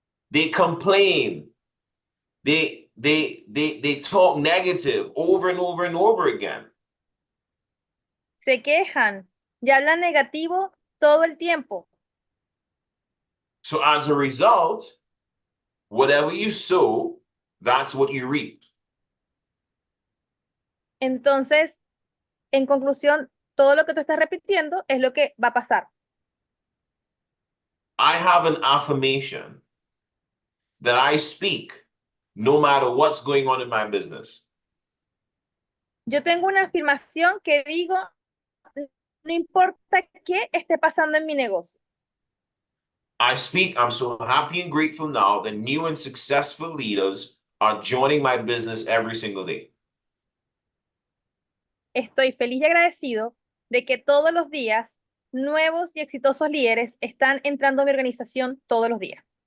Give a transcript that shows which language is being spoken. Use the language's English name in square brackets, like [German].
[English] They complain. They talk negative over and over and over again. [Spanish] Se quejan y hablan negativo todo el tiempo. [English] So as a result, whatever you sow, that's what you reap. [Spanish] Entonces, en conclusión, todo lo que tú estás repitiendo es lo que va a pasar. [English] I have an affirmation that I speak no matter what's going on in my business. [Spanish] Yo tengo una afirmación que digo, no importa qué esté pasando en mi negocio. [English] I speak, I'm so happy and grateful now that new and successful leaders are joining my business every single day. [Spanish] Estoy feliz y agradecido de que todos los días nuevos y exitosos líderes están entrando a mi organización todos los días.